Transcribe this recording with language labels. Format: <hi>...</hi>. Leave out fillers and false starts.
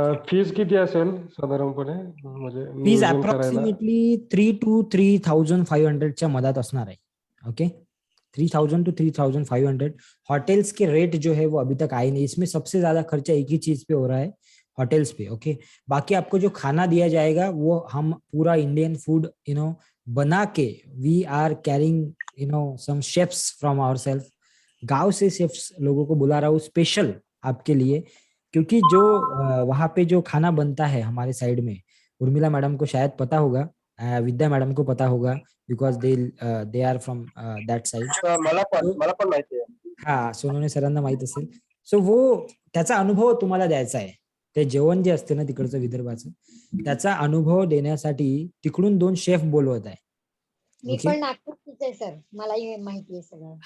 <mr>Fees किती असेल साधारणपणे, म्हणजे फीज नियोजन करायला? अप्रॉक्सिमेटली 3 to 3,500 च्या मधात असणार आहे. Okay 3,000 to 3,500.</mr> <hi>होटल्स के रेट जो है वो अभी तक आए नहीं, इसमें सबसे ज्यादा खर्चा एक ही चीज पे हो रहा है, होटल्स पे. ओके बाकी आपको जो खाना दिया जाएगा वो हम पूरा इंडियन फूड बना के,</hi> <en>We are carrying some chefs from our self.</en> <hi>गांव से शेफ्स लोगों को बुला रहा हूँ स्पेशल आपके लिए, क्योंकि जो वहाँ पे जो खाना बनता है हमारे साइड में, उर्मिला मैडम को शायद पता होगा, विद्या मैडम को पता होगा,</hi> <en>Because they are from that side.</en> <mr>मला पण माहिती आहे. हा सोनवणे सरांना माहित असेल. सो वो त्याचा अनुभव तुम्हाला द्यायचा आहे. ते जेवण जे असते ना तिकडचं विदर्भाचं, त्याचा अनुभव देण्यासाठी तिकडून 2 शेफ बोलवत आहे. मी पण नागपूरचीच आहे सर, मलाही माहिती आहे सगळं.</mr>